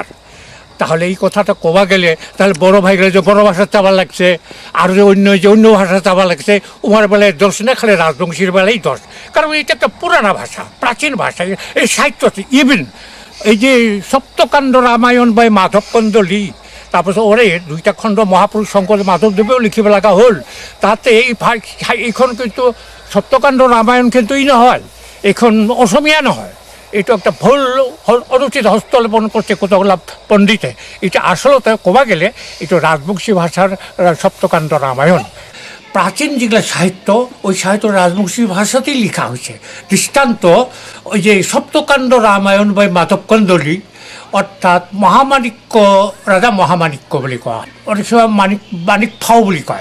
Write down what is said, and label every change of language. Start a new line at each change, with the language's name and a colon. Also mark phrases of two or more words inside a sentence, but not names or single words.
Rangpuri: তাহলে এই কথাটা কবা গেলে তাহলে বড় ভাইগুলো যে বড় ভাষা চাবা লাগছে, আর যে অন্য ভাষা চাবা লাগছে, উমার বেলায় দোষ না, খালি রাজবংশীর বেলায় দোষ। কারণ এটা একটা পুরানা ভাষা, প্রাচীন ভাষা। এই সাহিত্য ইভেন এই যে সপ্তকাণ্ড রামায়ণ বা মাধব কন্দলী, তারপর ওরে দুইটা খণ্ড মহাপুরুষ শঙ্কর মাধবদেবেও লিখিব লাগা হল। তাতে এইখন কিন্তু সপ্তকাণ্ড রামায়ণ কিন্তু নহয়, এখন অসমীয়া নহয়। এটা একটা ভুল অনুচিত হস্তলেপন করছে কতগুলা পণ্ডিতে। এটা আসলতে কবা গেলে এটা রাজবংশী ভাষার সপ্তকাণ্ড রামায়ণ।
Bangla: প্রাচীন যেগুলো সাহিত্য, ওই সাহিত্য রাজবংশী ভাষাতেই লেখা হয়েছে।
Rangpuri: দৃষ্টান্ত ওই যে সপ্তকাণ্ড রামায়ণ বা মাধব কন্দলী, অর্থাৎ মহামাণিক্য, রাজা মহামাণিক্য বলে কয়, অনেক সময় মাণিক ফাও বুলি কয়।